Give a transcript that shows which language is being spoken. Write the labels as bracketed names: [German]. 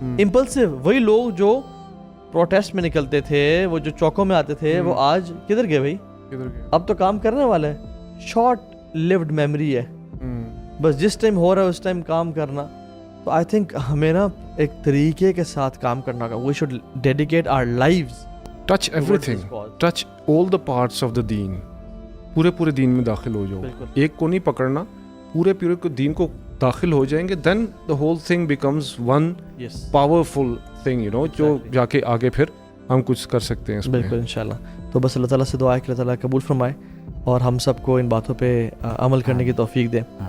[Urdu] Impulsive وہی لوگ جو پروٹیسٹ میں نکلتے تھے، وہ جو چوکوں میں آتے تھے، وہ آج کدھر گئے بھائی؟ اب تو کام کرنے والے ہیں. شارٹ لیوڈ میموری ہے، بس جس ٹائم ہو رہا ہے اس ٹائم کام کرنا. تو [English] I think [Urdu] ہمیں نا ایک طریقے کے ساتھ کام کرنا ہوگا. [English] We should dedicate our lives, touch everything, touch all the parts of the دین. [Urdu] پورے دین میں داخل ہو جاؤ، ایک کو نہیں پکڑنا، پورے دین کو داخل ہو جائیں گے. دین [English] the whole thing becomes one powerful thing, you know, [Urdu] جو جا کے آگے پھر ہم کچھ کر سکتے ہیں. بالکل انشاءاللہ. تو بس اللہ تعالیٰ سے دعا ہے کہ اللہ تعالیٰ قبول فرمائے اور ہم سب کو ان باتوں پہ عمل کرنے کی توفیق دے.